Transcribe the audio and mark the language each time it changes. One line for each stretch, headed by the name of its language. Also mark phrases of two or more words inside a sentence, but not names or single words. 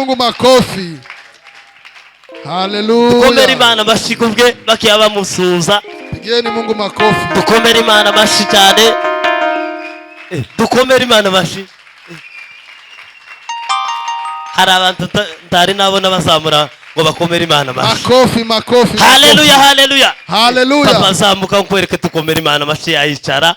Swahili: Mungu makofi. Haleluya.
Kinyarwanda: Dukomere Imana amashyi kubwe bakiya bamusuza.
Swahili: Pigeni Mungu makofi.
Kinyarwanda: Dukomere Imana amashyi cyane. Dukomere Imana amashyi. Hari abantu ntari nabona bazamura ngo bakomere Imana amashyi.
Swahili: Makofi. Haleluya.
Kinyarwanda: Papa zamuka nkwereke dukomere Imana amashyi yayicara.